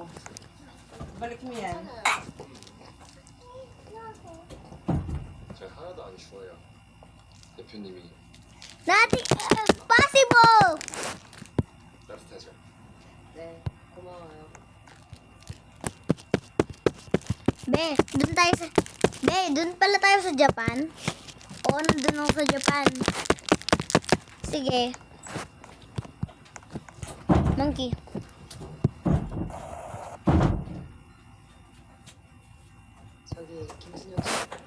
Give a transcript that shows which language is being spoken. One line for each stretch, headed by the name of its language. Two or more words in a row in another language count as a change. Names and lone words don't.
Filipino: Balik mo yan.
Korean: 제가 하나도 안 추워요. 대표님이
English: Nothing possible!
Korean: 따뜻하죠? 네, 고마워요.
Filipino: Dun pala tayo sa Japan. Oo, nandun ako sa Japan. Sige. Monkey.
Korean: 저기 김순혁 씨.